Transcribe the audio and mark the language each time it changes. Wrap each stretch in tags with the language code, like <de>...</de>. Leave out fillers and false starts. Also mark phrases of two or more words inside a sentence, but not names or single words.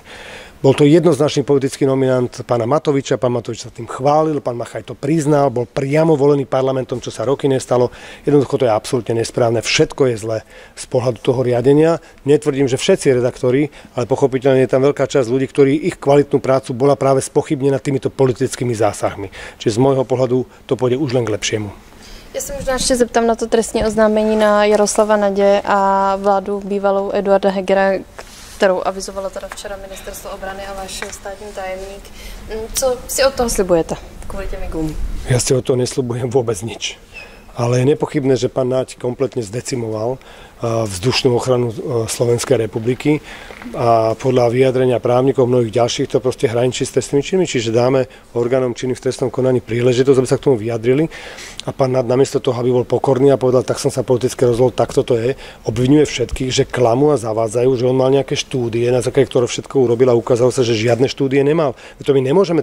<sk>Bol to jednoznačný politický nominant pána Matoviča, pán Matovič sa tým chválil, pán Machaj to priznal, bol priamo volený parlamentom, čo sa roky nestalo. Jednoducho to je absolútne nesprávne, všetko je zlé z pohľadu toho riadenia. Netvrdím, že všetci redaktori, ale pochopiteľne je tam veľká časť ľudí, ktorí ich kvalitnú prácu bola práve spochybnená týmito politickými zásahmi. Čiže z môjho pohľadu to pôjde už len k lepšiemu.</sk> <cs>Já se možná ještě zeptám na to trestní oznámení na Jaroslava Naďe a vládu bývalou Eduarda Hegera, kterou avizovala teda včera ministerstvo obrany a váš státní tajemník. Co si od toho slibujete kvůli těm migům?</cs> <sk>Ja si od toho nesľubujem vôbec nič. Ale je nepochybné, že pán Naď kompletne zdecimoval vzdušnú ochranu Slovenskej republiky a podľa vyjadrenia právnikov mnohých ďalších to proste hraničí s trestnými činmi, čiže dáme orgánom činným v trestnom konaní príležitosť, aby sa k tomu vyjadrili a pán Naď namiesto toho, aby bol pokorný a povedal, tak som sa politicky rozhodol, tak toto je, obviňuje všetkých, že klamú a zavádzajú, že on mal nejaké štúdie, na základe ktoré všetko urobil a ukázalo sa, že žiadne štúdie nemal.</sk>